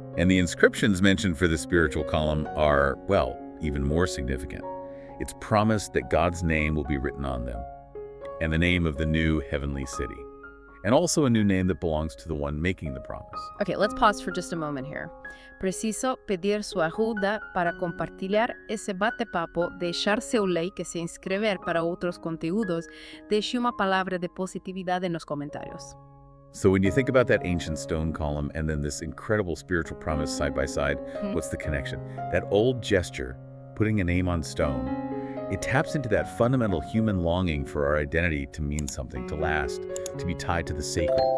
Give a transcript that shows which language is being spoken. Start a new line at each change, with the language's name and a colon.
English: And the inscriptions mentioned for the spiritual column are, well, even more significant. It's promised that God's name will be written on them, and the name of the new heavenly city, and also a new name that belongs to the one making the promise. Okay, let's pause for just a moment here.
Portuguese: Preciso pedir
Spanish: su ayuda
Portuguese: para compartilhar esse bate-papo, deixar seu like e se inscrever para outros conteúdos. Deixe uma palavra de positividade nos comentários.
English: So when you think about that ancient stone column and then this incredible spiritual promise side by side, what's the connection? That old gesture, putting a name on stone, it taps into that fundamental human longing for our identity to mean something, to last, to be tied to the sacred.